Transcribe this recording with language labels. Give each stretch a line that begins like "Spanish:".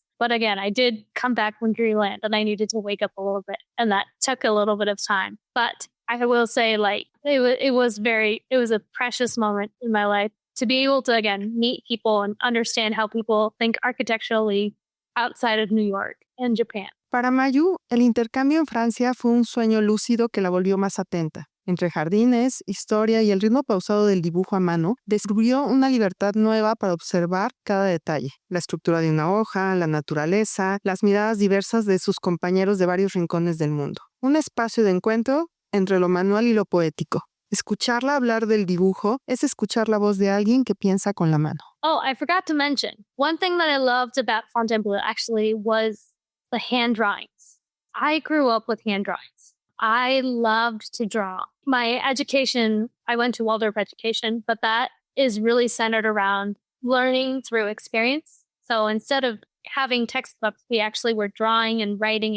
English: But again, I did come back from dreamland and I needed to wake up a little bit. And that took a little bit of time. But I will say like, it was a precious moment in my life to be able to, again, meet people and understand how people think architecturally outside of New York and Japan.
Spanish: Para Mayu, el intercambio en Francia fue un sueño lúcido que la volvió más atenta. Entre jardines, historia y el ritmo pausado del dibujo a mano, descubrió una libertad nueva para observar cada detalle, la estructura de una hoja, la naturaleza, las miradas diversas de sus compañeros de varios rincones del mundo. Un espacio de encuentro entre lo manual y lo poético. Escucharla hablar del dibujo es escuchar la voz de alguien que piensa con la mano.
English: Oh, I forgot to mention, one thing that I loved about Fontainebleau actually was the hand drawings. I grew up with hand drawings. I loved to draw. My education, I went to Waldorf education, but that is really centered around learning through experience. So instead of having textbooks, we actually were drawing and writing.